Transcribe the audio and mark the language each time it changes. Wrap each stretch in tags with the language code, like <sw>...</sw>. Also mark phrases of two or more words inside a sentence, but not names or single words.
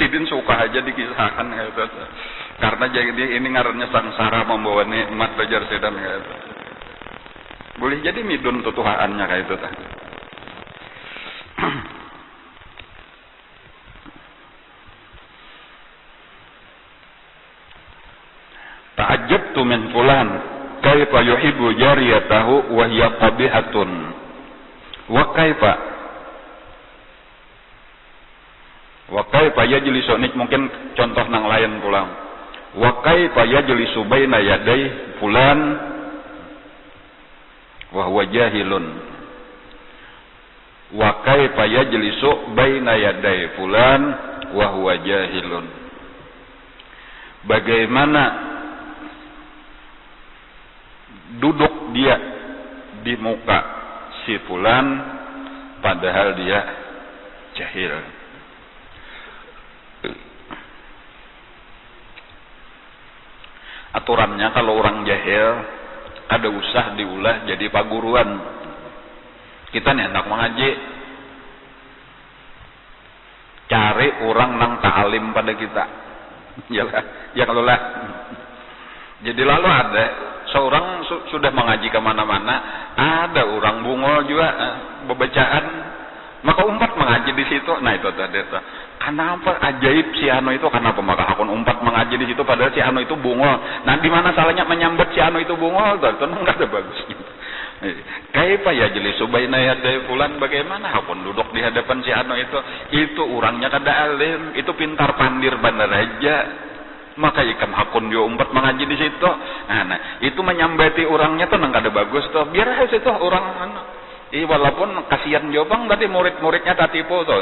<bjn>Sidin suka aja dikisahkan kayak itu. Karena jadi ini ngarannya sangsara membawa nikmat belajar sedan kayak itu. Boleh jadi midun tutuhaannya kayak itu tah.</bjn> <ar>تعجبت من فلان كيف يحب جاريته وهي قبيحة و كيف يجلس</ar> <bjn>mungkin contoh nang lain pulang</bjn> <ar>وكيف يجلس بين يدي فلان وهو جاهل وكيف يجلس بين يدي فلان وهو جاهل.</ar> <bjn>Bagaimana duduk dia di muka si fulan padahal dia jahil. Aturannya kalau orang jahil ada usah diulah jadi paguruan. Kita nih hendak mengaji, cari orang nang ta'alim pada kita. Ya kalau lah. Jadi lalu ada seorang sudah mengaji kemana-mana, ada orang bungol juga bebacaan, maka umpat mengaji di situ. Nah itu tadi itu. Kenapa ajaib si Anu itu? Kenapa maka akun umpat mengaji di situ padahal si Anu itu bungol? Nah di mana salahnya menyambat si Anu itu bungol? Itu nggak ada bagusnya.</bjn> <ar>كيف يجلس بين يدي فلان,</ar> <bjn>bagaimana akun duduk di hadapan si Anu itu orangnya kada alim, itu pintar pandir bandar aja. Maka ikam hakun dia umpat mengaji di situ. Nah, itu menyambati orangnya tuh nang kada bagus tuh. Biar aja itu orang walaupun kasihan jobang tadi murid-muridnya tatipu tuh.</bjn>